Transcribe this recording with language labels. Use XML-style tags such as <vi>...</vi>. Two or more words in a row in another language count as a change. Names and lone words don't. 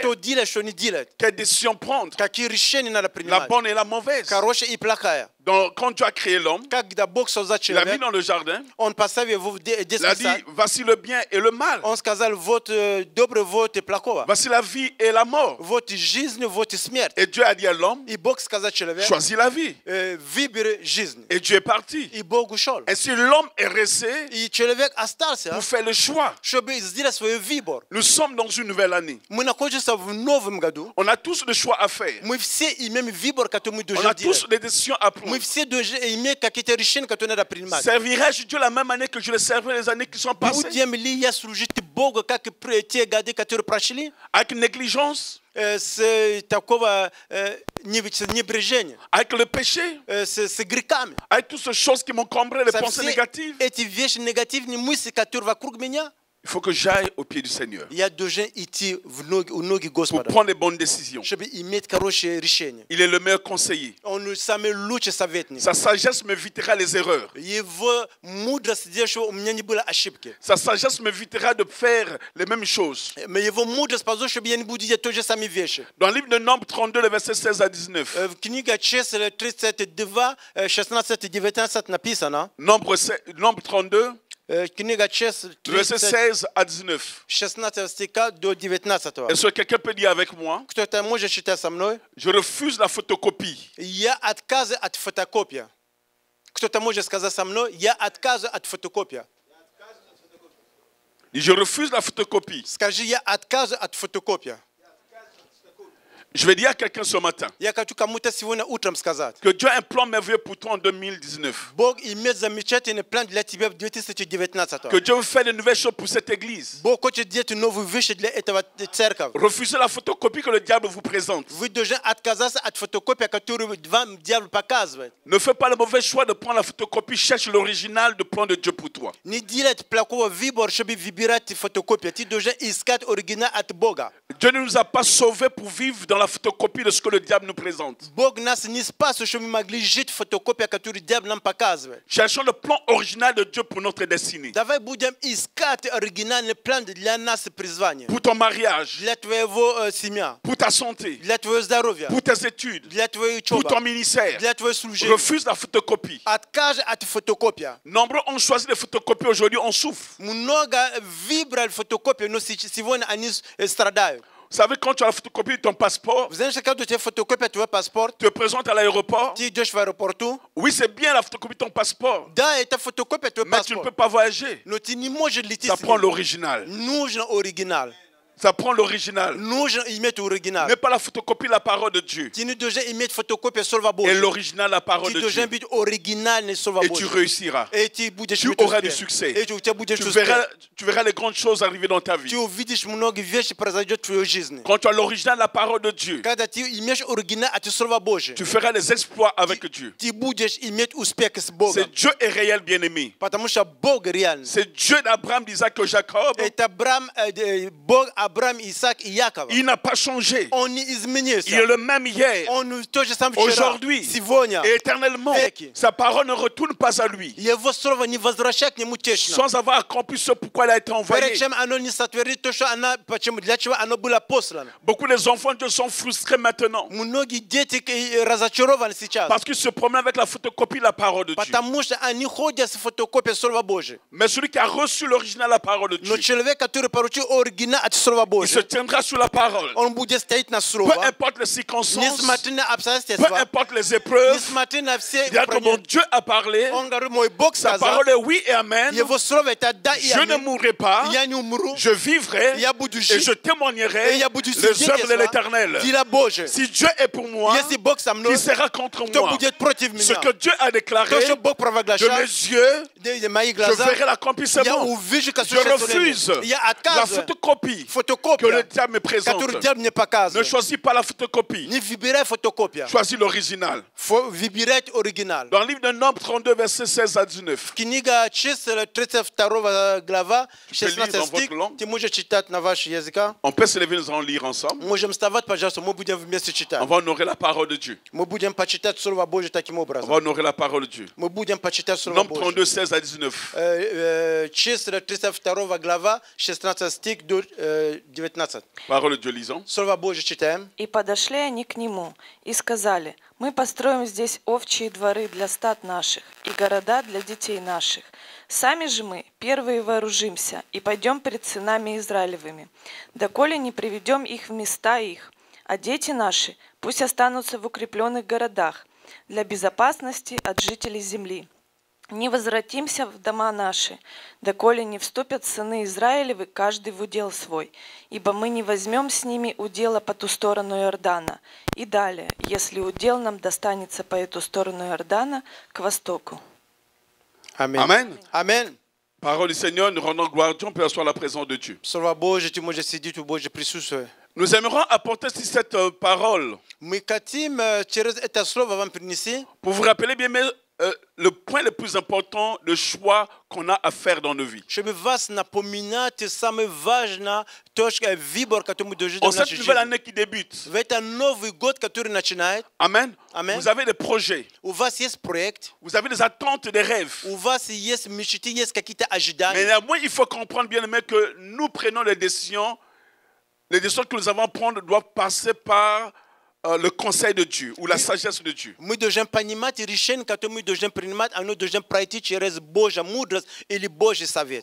<ru>что делать, что не делать.</ru> <fr>Quelle décision prendre.</fr> <ru>Какие решения надо</ru> <fr>La</fr> <ru>принимать.</ru> <fr>bonne et la mauvaise.</fr> <ru>Хорошая и плохая.</ru> <fr>Donc, quand tu as créé l'homme,</fr> <ru>Когда Бог создал</ru> <fr>il l'a mis</fr> <ru>человека,</ru> <fr>dans le jardin.</fr> <ru>Он поставил его в</ru> <fr>Il a</fr> <ru>детский</ru> <fr>dit,</fr> <ru>сад.</ru> <fr>voici le bien et le mal.</fr> <ru>Он сказал, вот добрый, вот и плохого.</ru> <fr>Voici la vie et la mort.</fr> <ru>Вот и жизнь, вот и смерть.</ru> <fr>Et Dieu a dit à l'homme,</fr> <ru>И Бог сказал человеку,</ru> <fr>choisis la vie.</fr> <ru>выбери жизнь.</ru> <fr>Et Dieu est parti.</fr> <ru>И Бог ушел.</ru> <fr>Ainsi, l'homme est resté</fr> <ru>И человек остался,</ru> <fr>pour faire le choix.</fr> <ru>чтобы сделать свой выбор.</ru> <fr>Nous sommes dans une nouvelle année.</fr> <ru>Мы находимся в новом году.</ru> <fr>On a tous des choix à faire.</fr> <ru>Мы все имеем выбор, который мы</ru> <fr>On</fr> <ru>должны</ru> <fr>a tous</fr> <ru>делать.</ru> <fr>des décisions à prendre.</fr> <ru>Мы все должны иметь какие-то решения, которые надо принимать.</ru> <fr>Servirai-je Dieu la même année que je le servais les années qui sont passées?</fr> <ru>Будем ли я служить Богу, как и те годы, которые прошли,</ru> <fr>Avec négligence?</fr> <ru>с такого небрежения,</ru> <fr>Avec le péché?</fr> <ru>с грехами?</ru> <fr>Avec toutes ces choses qui m'encombraient, les</fr> <ru>Со</ru> <fr>pensées</fr> <ru>все</ru> <fr>négatives?</fr> <ru>эти вещи, негативные мысли, которые вокруг меня,</ru> <fr>Il faut que j'aille au pied du Seigneur</fr> <ru>я должен идти у ноги</ru> <fr>pour</fr> <ru>Господа,</ru> <fr>prendre les bonnes décisions.</fr> <ru>чтобы иметь хорошее решение.</ru> <fr>Il est le meilleur conseiller.</fr> <ru>Он самый лучший советник.</ru> <fr>Sa sagesse m'évitera les erreurs.</fr> <ru>Его мудрость сделает, чтобы у меня не было ошибки.</ru> <fr>Sa sagesse m'évitera de faire les mêmes choses.</fr> <ru>Его мудрость позволит, чтобы я не буду делать те же самые вещи.</ru> <fr>Dans le livre de Nombre 32, les versets 16 à 19.</fr> <ru>В книге Числа 32, 16-19 написано.</ru> <fr>Nombre 32,</fr> <ru>Книга Чест,</ru> <fr>le verset 16 à 19.</fr> <ru>16 стиха до 19.</ru> <fr>Est-ce que quelqu'un peut dire avec moi?</fr> <ru>Кто-то может читать со мной?</ru> <fr>Je refuse la photocopie.</fr> <ru>Я отказываюсь от фотокопии. Кто-то может сказать со мной? Я отказываюсь от фотокопии.</ru> <fr>Je refuse la photocopie.</fr> <ru>Скажи, я отказываюсь от фотокопии.</ru> <fr>Je vais dire à quelqu'un ce matin</fr> <ru>Я хочу кому-то сегодня утром сказать.</ru> <fr>que Dieu a un plan merveilleux pour toi en 2019.</fr> <ru>Бог имеет замечательный план для тебя в 2019.</ru> <fr>Que Dieu veut faire de nouvelles choses pour cette église.</fr> <ru>Бог хочет делать новые вещи для этого церкви.</ru> <fr>Refusez la photocopie que le diable vous présente.</fr> <ru>Вы должны отказаться от фотокопии, которую вам дьявол показывает.</ru> <fr>Ne fais pas le mauvais choix de prendre la photocopie. Cherche l'original du plan de Dieu pour toi.</fr> <ru>Не делать плохого выбора, чтобы выбирать фотокопию. Ты должен искать оригинал от Бога.</ru> <fr>Dieu ne nous a pas sauvés pour vivre dans la photocopie de ce que le diable nous présente.</fr> <ru>Бог нас не спас, чтобы мы могли жить фотокопию, которую дьявол нам показывает.</ru> <fr>Cherchons le plan original de Dieu pour notre destinée.</fr> <ru>Давай будем искать оригинальный план для нас призвания.</ru> <fr>Pour ton mariage,</fr> <ru>Для твоего семьи,</ru> <fr>pour ta santé,</fr> <ru>для твоего здоровья,</ru> <fr>pour tes études,</fr> <ru>для твоей</ru> <fr>pour ton</fr> <ru>учебы,</ru> <fr>ministère.</fr> <ru>для твоего служения.</ru> <fr>Refuse la photocopie.</fr> <ru>Откажи от фотокопии.</ru> <fr>Nombreux ont choisi les photocopies, aujourd'hui on souffre.</fr> <ru>Много выбрали фотокопию, но сегодня они страдают.</ru> <fr>Vous savez, quand tu as la photocopie de ton passeport,</fr> <ru>Vous знаете, когда у тебя фотокопия твоего паспорта,</ru> <fr>tu te présentes à l'aéroport.</fr> <ru>ты идешь в аэропорту,</ru> <fr>Oui, c'est bien la photocopie de ton passeport,</fr> <ru>да, это фотокопия твоего</ru> <fr>mais tu ne peux</fr> <ru>паспорта,</ru> <fr>pas voyager.</fr> <ru>но ты не можешь лететь</ru> <fr>Ça</fr> <ru>с</ru> <fr>prend</fr> <ru>ним.</ru> <fr>l'original.</fr> <ru>Нужно оригинал.</ru> <fr>Ça prend l'original.</fr> <ru>Нужно иметь оригинал.</ru> <fr>N'est pas la photocopie de la parole de Dieu.</fr> <ru>Ты не должен иметь фотокопию Слова</ru> <fr>Et</fr> <ru>Божьего.</ru> <fr>l'original, la parole</fr> <ru>Ты</ru> <fr>de</fr> <ru>должен</ru> <fr>Dieu.</fr> <ru>быть оригинальный Слова</ru> <fr>Et tu</fr> <ru>Божьего.</ru> <fr>réussiras.</fr> <ru>И ты будешь</ru> <fr>Tu</fr> <ru>иметь</ru> <fr>auras du</fr> <ru>успех.</ru> <fr>succès.</fr> <ru>И у тебя будет</ru> <fr>Tu</fr> <ru>успех.</ru> <fr>verras les grandes choses arriver dans ta vie.</fr> <ru>Ты увидишь много вещей произойдет в твоей жизни.</ru> <fr>Quand tu as l'original, la parole de Dieu,</fr> <ru>Когда ты имеешь оригинал от Слова Божьего,</ru> <fr>tu feras des exploits avec Dieu.</fr> <ru>ты будешь иметь успех с</ru> <fr>C'est</fr> <ru>Богом.</ru> <fr>Dieu est réel, bien-aimé.</fr> <ru>Потому что Бог реальный.</ru> <fr>C'est Dieu d'Abraham, d'Isaac et Jacob.</fr> <ru>Это Бог, Авраам, Исаак и Яков.</ru> <fr>Il n'a pas changé.</fr> <ru>Он не изменился.</ru> <fr>Il est le même hier,</fr> <ru>Он то же самое вчера,</ru> <fr>aujourd'hui</fr> <ru>сегодня.</ru> <fr>et éternellement.</fr> <ru>Веки.</ru> <fr>Sa parole ne retourne pas à lui.</fr> <ru>Его слово не возвращает к нему течно.</ru> <fr>Sans avoir accompli ce pourquoi il a été envoyé.</fr> <ru>Перед чем оно не сотворит то, что оно, почему, для чего оно было послано.</ru> <fr>Beaucoup des enfants de Dieu sont frustrés maintenant</fr> <ru>Многие дети разочарованы сейчас.</ru> <fr>parce qu'ils se promènent avec la photocopie de la parole de Dieu.</fr> <ru>Потому что они ходят с фотокопией Слова Божьего.</ru> <fr>Mais celui qui a reçu l'original de la parole de</fr> <ru>Но</ru> <fr>Dieu,</fr> <ru>человек, который получил оригинал от Слова</ru> <fr>il se</fr> <ru>Божьего,</ru> <fr>tiendra sur la parole.</fr> <ru>он будет стоять на</ru> <fr>Peu</fr> <ru>Слово,</ru> <fr>importe les circonstances,</fr> <ru>несмотря на</ru> <fr>peu</fr> <ru>обстоятельства,</ru> <fr>importe les épreuves,</fr> <ru>несмотря на все</ru> <fr>il dira que mon Dieu a parlé,</fr> <ru>он говорит, мой Бог</ru> <fr>sa</fr> <ru>сказал,</ru> <fr>parole est oui et amen,</fr> <ru>его слово это да и</ru> <fr>je ne</fr> <ru>аминь.</ru> <fr>mourrai pas,</fr> <ru>Я не умру,</ru> <fr>je vivrai</fr> <ru>я буду</ru> <fr>et</fr> <ru>жить,</ru> <fr>je témoignerai</fr> <ru>и я буду</ru> <fr>les œuvres de</fr> <ru>свидетельствовать</ru> <fr>l'éternel.</fr> <ru>дела Божьи.</ru> <fr>Si Dieu est pour moi,</fr> <ru>Если Бог со мной,</ru> <fr>qui sera contre</fr> <ru>кто</ru> <fr>moi?</fr> <ru>будет против</ru> <fr>Ce</fr> <ru>меня?</ru> <fr>que Dieu a déclaré,</fr> <ru>То, что Бог</ru> <fr>de</fr> <ru>провозглашал,</ru> <fr>mes yeux,</fr> <ru>мои</ru> <fr>je</fr> <ru>глаза,</ru> <fr>verrai</fr> <ru>я</ru> <fr>l'accomplissement.</fr> <ru>увижу, как</ru> <fr>Je refuse</fr> <ru>я</ru> <fr>la</fr> <ru>отказываю</ru> <fr>photocopie que le</fr> <ru>фотокопия,</ru> <fr>diable me présente.</fr> <ru>которую дьявол мне</ru> <fr>Ne</fr> <ru>показывает.</ru> <fr>choisis pas la photocopie,</fr> <ru>Не выбирай фотокопия,</ru> <fr>choisis l'original.</fr> <ru>выбирать оригинал.</ru> <fr>Dans le livre de Nombre 32, versets 16 à 19.</fr> <ru>Книга чисел, 32 глава,</ru> <fr>peux lire</fr> <ru>16</ru> <fr>dans</fr> <ru>стих.</ru> <fr>votre langue.</fr> <ru>Ты можешь читать на ваш язык.</ru> <fr>On peut se lever, nous allons lire ensemble.</fr> <ru>Можем вставать, пожалуйста, мы будем вместе</ru> <fr>On</fr> <ru>читать.</ru> <fr>va honorer la parole de Dieu.</fr> <ru>Мы будем почитать Слово Божье таким</ru> <fr>On</fr> <ru>образом.</ru> <fr>va honorer la parole de Dieu.</fr> <ru>Мы будем почитать Слово</ru> <fr>Nombre</fr> <ru>Божье.</ru> <fr>32, 16 à 19.</fr> <ru>Числа 32 глава, 16 стих до 19.</ru> <fr>Parole de Dieu, lisons.</fr> <ru>Слово Божье читаем. И подошли они к нему и сказали: мы построим здесь овчие дворы для стад наших и города для детей наших. Сами же мы первые вооружимся и пойдем пред сынами Израилевыми, доколе не приведем их в места их, а дети наши пусть останутся в укрепленных городах для безопасности от жителей земли. Не возвратимся в дома наши, доколе не вступят сыны Израилевы, каждый в удел свой, ибо мы не возьмем с ними удела по ту сторону Иордана. И далее, если удел нам достанется по эту сторону Иордана, к востоку. Аминь.</ru> <fr>Amen.</fr> <ru>Аминь.</ru> <fr>Parole du Seigneur, nous rendons gloire à Dieu, on peut asseoir la présence de Dieu.</fr> <ru>Слово Божье, ты можешь сидеть в Божьем присутствии.</ru> <fr>Nous aimerons apporter cette parole</fr> <ru>Мы хотим через это слово вам принести,</ru> <fr>pour vous rappeler bien mais, le point le plus important, le choix qu'on a à faire dans nos vies.</fr> <ru>чтобы вас напоминать самое важное, точка, выбор, который мы должны</ru> <fr>En</fr> <ru>в</ru> <fr>cette</fr> <ru>нашей</ru> <fr>nouvelle</fr> <ru>жизни.</ru> <fr>année qui débute,</fr> <ru>В этот Новый год, который начинает,</ru> <fr>Amen,</fr> <ru>Amen.</ru> <fr>vous avez des projets,</fr> <ru>у вас есть проект,</ru> <fr>vous avez des attentes, des rêves.</fr> <ru>у вас есть мечты, есть какие-то</ru> <fr>Mais</fr> <ru>ожидания.</ru> <fr>néanmoins, il faut comprendre bien aimé que nous prenons les décisions que nous avons à prendre doivent passer par le conseil de Dieu ou la sagesse de Dieu.</fr> <ru>Мы должны понимать решение, которое мы должны принимать, оно должно пройти через Божью мудрость или Божий совет.</ru>